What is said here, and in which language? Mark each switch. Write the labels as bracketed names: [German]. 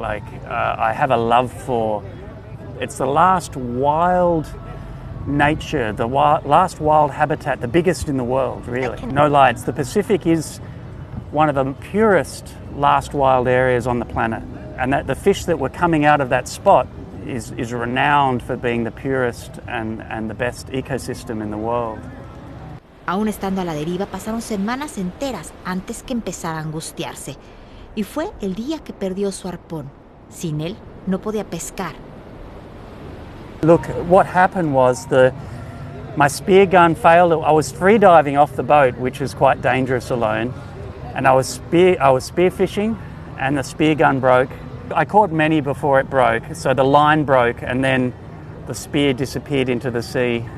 [English] Like I have a love for, it's the last wild nature, the last wild habitat, the biggest in the world, really. No lights. The Pacific is one of the purest last wild areas on the planet, and that the fish that were coming out of that spot is renowned for being the purest and the best ecosystem in the world. [Spanish] Aún estando a la deriva, pasaron semanas enteras antes que empezara a angustiarse. Y fue el día que perdió su arpón. Sin él, no podía pescar. [English] Look, what happened was my spear gun failed. I was free diving off the boat, which was quite dangerous alone. And I was spear fishing, and the spear gun broke. I caught many before it broke, so the line broke, and then the spear disappeared into the sea.